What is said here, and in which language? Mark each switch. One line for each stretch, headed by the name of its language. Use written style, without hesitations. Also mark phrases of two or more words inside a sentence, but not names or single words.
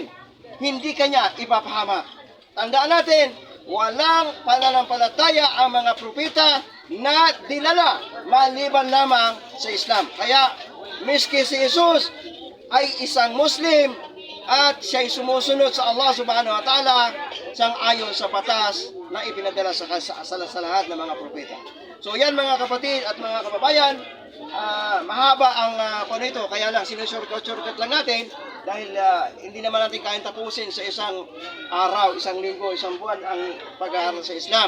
Filipino: Hindi kanya ipapahamak. Tandaan natin, walang pananampalataya ang mga propeta na dinala maliban lamang sa Islam. Kaya, miski si Jesus ay isang Muslim at siya'y sumusunod sa Allah
Arabic: سبحانه وتعالى
Filipino: sang-ayon sa batas na ipinadala sa lahat ng mga propeta. So yan mga kapatid at mga kababayan, mahaba ang ito, kaya lang sinushortcut lang natin dahil hindi naman natin kayang tapusin sa isang araw, isang linggo, isang buwan ang pag-aaral sa Islam.